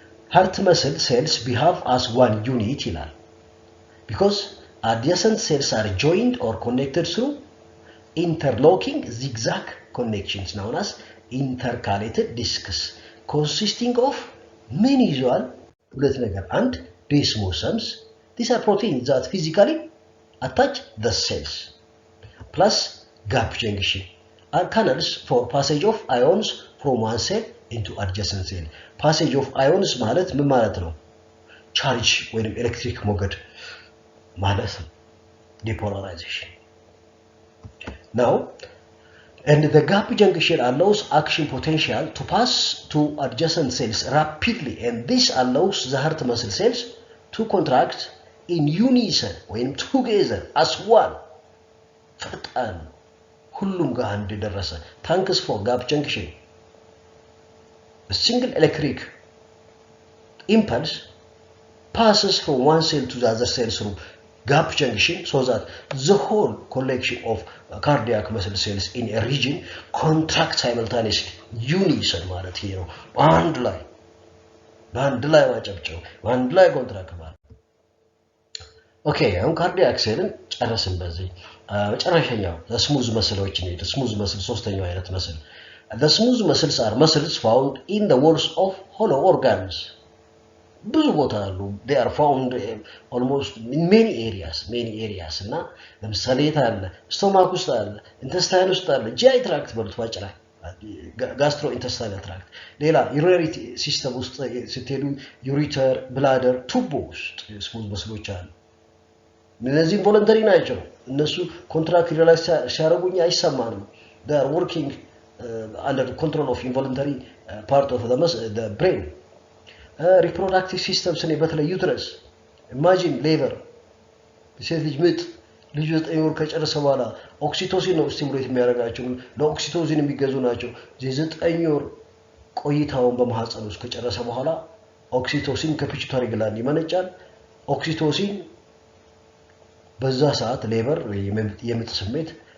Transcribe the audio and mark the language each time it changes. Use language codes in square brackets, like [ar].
[en] heart muscle cells behave as one unit ይላል because adjacent cells are joined or connected through interlocking zigzag connections known as intercalated discs consisting of many usual [am] ሁለት ነገር አንድ [en] desmosomes these are proteins that physically attach the cells plus gap junction are canals for passage of ions from one cell into adjacent cell passage of ions [am] ማለት ምን ማለት ነው ቻርጅ ወይም ኤሌክትሪክ ሞገድ ማለት ነው [en] depolarization. Now, and the gap junction allows action potential to pass to adjacent cells rapidly, and this allows the heart muscle cells to contract in unison when together as one. [am] ፈጣን ሁሉም ጋር እንደደረሰ [en] thanks for gap junction. A single electric impulse passes from one cell to the other cell through gap junction so that the whole collection of cardiac muscle cells in a region contract simultaneously. [am] Unison ማለት ይሄ ነው። በአንድ ላይ ማጨብጨብ በአንድ ላይ ኮንትራክት ማለት ኦኬ። አሁን ካርዲያክ ሴልን ጨረስን። በዚህ መጨረሻኛው ስሙዝ መስሎች ነው። ስሙዝ መስል ሶስተኛው አይነት መስል [en] the smooth muscles are muscles found in the walls of hollow organs. [am] ብዙ ቦታ አሉ. [en] They are found almost in many areas [am] እና ለምሳሌ ታለ ስቶማክ ውስጥ አለ፣ ኢንተስታይን ውስጥ አለ፣ GI ትራክት በሉት ባጭራ ጋስትሮ ኢንተስታይናል ትራክት። ሌላ ዩሪነሪ ሲስተም ውስጥ ስትሄዱ ዩሪተር፣ ብላደር፣ ቱቦ ውስጥ ስሙዝ መስሎች አሉ። እነዚህ ቮለንተሪ ናቸው። እነሱ ኮንትራክት ሪላክስ ሲያረጉኝ አይሰማንም. [en] They are working under the control of involuntary part of the brain. Reproductive systems in [am] በተለይ ዩትረስ [en] imagine labor [am] ሴት ልጅ ምጥ ልጅ 9 ወር ከጨረሰ በኋላ ኦክሲቶሲን ነው ስቲሙሌት የሚያደርጋቸው። ለኦክሲቶሲን የሚገዙ ናቸው። የ9 ወር ቆይታውን በማህፀን ውስጥ ከጨረሰ በኋላ ኦክሲቶሲን ከፒቱታሪ ግላንድ ይመነጫል። ኦክሲቶሲን በዛ ሰዓት ሌበር የምጥ ስሜት